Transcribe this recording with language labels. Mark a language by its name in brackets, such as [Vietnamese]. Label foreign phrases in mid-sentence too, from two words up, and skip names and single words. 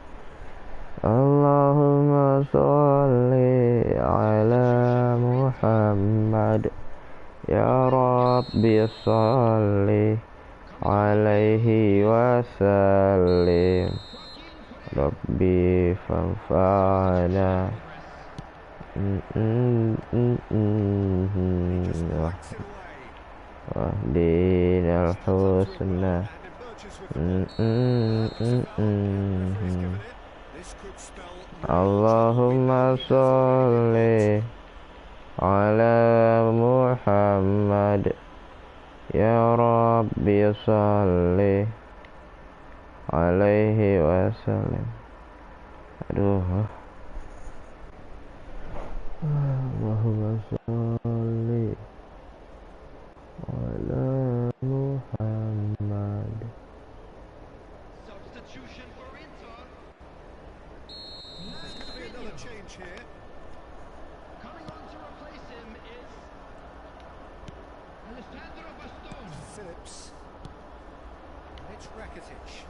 [Arabic] اللهم صل على محمد يا رب صل عليه وسلم. ربي فانفعنا [English] Backs it away. [Arabic] واهدنا الحسنى. [English] And emerges with the Referee's given it. This could spell [Arabic] اللهم صل على محمد يا رب صل عليه وسلم. Aduh. اللهم صل على محمد. [English] Substitution for Inter. There's going to be another change here. Coming on to replace him is Alessandro Bastoni. Phillips. And it's Rakitic.